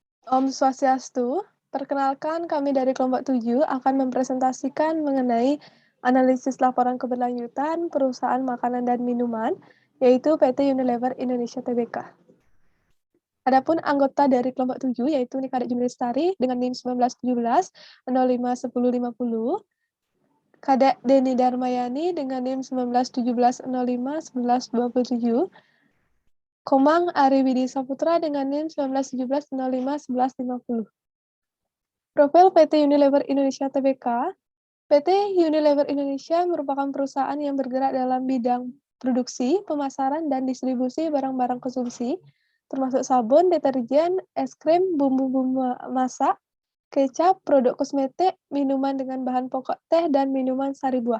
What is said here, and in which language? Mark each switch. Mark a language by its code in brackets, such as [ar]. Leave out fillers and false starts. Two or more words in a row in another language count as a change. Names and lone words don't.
[ban] Om Swastiastu, [id] perkenalkan kami dari kelompok 7 akan mempresentasikan mengenai analisis laporan keberlanjutan perusahaan makanan dan minuman, yaitu PT Unilever Indonesia Tbk. Adapun anggota dari kelompok 7 yaitu Nikadek Jumri Lestari dengan NIM 1917 051050, Kadek Deni Darmayani dengan NIM 1917 05 1127, Komang Ari Widi Saputra dengan NIM 1917 05 1150. Profil PT Unilever Indonesia Tbk. PT Unilever Indonesia merupakan perusahaan yang bergerak dalam bidang produksi, pemasaran, dan distribusi barang-barang konsumsi, termasuk sabun, deterjen, es krim, bumbu-bumbu masak, kecap, produk kosmetik, minuman dengan bahan pokok teh, dan minuman sari buah.